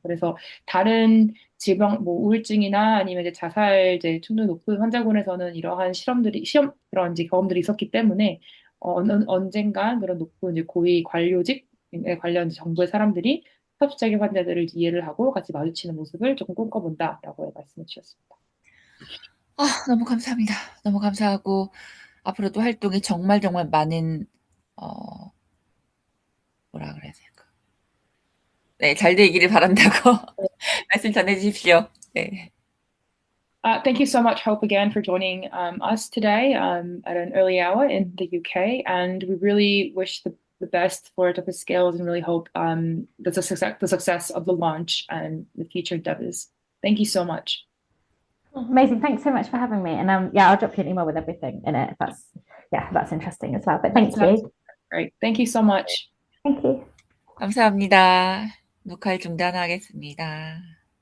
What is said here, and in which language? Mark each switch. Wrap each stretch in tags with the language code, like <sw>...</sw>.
<ko>그래서 다른 질병, 뭐 우울증이나 아니면 이제 자살 이제 층도 높은 환자군에서는 이러한 그런 이제 경험들이 있었기 때문에 언젠간 그런 높은 이제 고위 관료직에 관련 정부의 사람들이 섭식장애 환자들을 이해를 하고 같이 마주치는 모습을 조금 꿈꿔본다라고 말씀해 주셨습니다. 너무 감사합니다. 너무 감사하고 앞으로도 활동이 정말 많은 뭐라 그래야 될까? 네, 잘 되기를 바란다고 말씀 전해 주십시오. 네.</ko> <en>Thank you so much, Hope, again for joining us today at an early hour in the UK, and we really wish the best for Oedipus Scales and really hope the success of the launch and the future endeavors. Thank you so much. Amazing. Thanks so much for having me. And yeah, I'll drop you an email with everything in it. That's interesting as well. But thank you. Great. Thank you so much. Thank you.</en> <ko>감사합니다. 녹화를 중단하겠습니다.</ko>